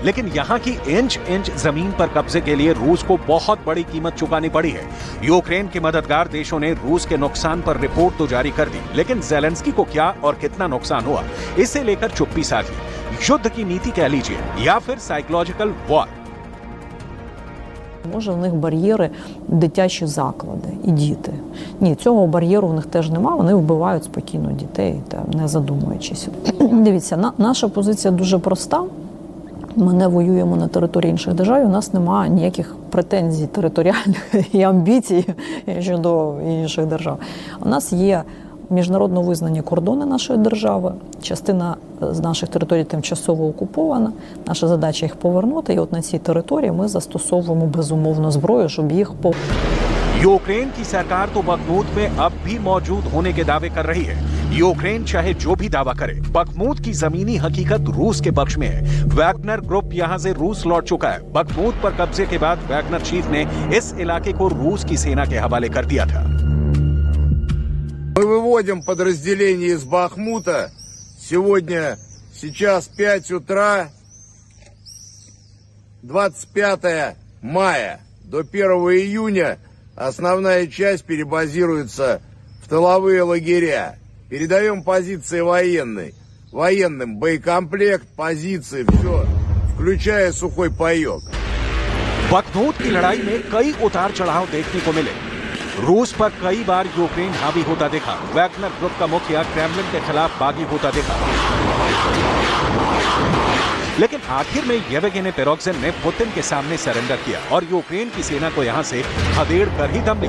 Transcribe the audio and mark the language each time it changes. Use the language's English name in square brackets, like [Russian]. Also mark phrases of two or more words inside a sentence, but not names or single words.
[Hindi] लेकिन यहाँ की इंच इंच जमीन पर कब्जे के लिए रूस को बहुत बड़ी कीमत चुकानी पड़ी है। यूक्रेन के मददगार देशों ने रूस के नुकसान पर रिपोर्ट तो जारी कर दी, लेकिन ज़ेलेंस्की को क्या और कितना नुकसान हुआ, इसे लेकर चुप्पी साधी। युद्ध की नीति कह लीजिए या फिर [English] psychological war. [Ukrainian] Може, в них бар'єри дитячі заклади і діти. Ні, цього бар'єру в них теж нема, вони вбивають спокійно дітей, не задумуючись. Дивіться, наша позиція дуже проста. Ми не воюємо на території інших держав, у нас немає ніяких претензій територіальних і амбіцій щодо інших держав. У нас є міжнародно визнані кордони нашої держави, частина з наших територій тимчасово окупована, наша задача їх повернути, і от на цій території ми застосовуємо безумовно зброю, щоб їх [Hindi] यूक्रेन की सरकार तो बखमूत में अब भी मौजूद होने के दावे कर रही है। यूक्रेन चाहे जो भी दावा करे, बखमूत की जमीनी हकीकत रूस के पक्ष में है। वैगनर ग्रुप यहां से रूस लौट चुका है। बखमूत पर कब्जे के बाद वैगनर चीफ ने इस इलाके को रूस की सेना के हवाले कर दिया था। [Russian] Мы выводим подразделение из Бахмута. Сейчас 5 утра, 25 мая. До 1 июня основная часть перебазируется в тыловые лагеря. Передаем позиции военным боекомплект, позиции, все, включая сухой паек. [Hindi] बखमूत की लड़ाई में कई उतार चढ़ाव देखने को मिले। रूस पर कई बार यूक्रेन हावी होता देखा। वैगनर ग्रुप का मुखिया क्रेमलिन के खिलाफ बागी होता देखा। लेकिन आखिर में येवगेनी पेरोग्जिन ने पुतिन के सामने सरेंडर किया और यूक्रेन की सेना को यहां से खदेड़ कर ही दम लिया।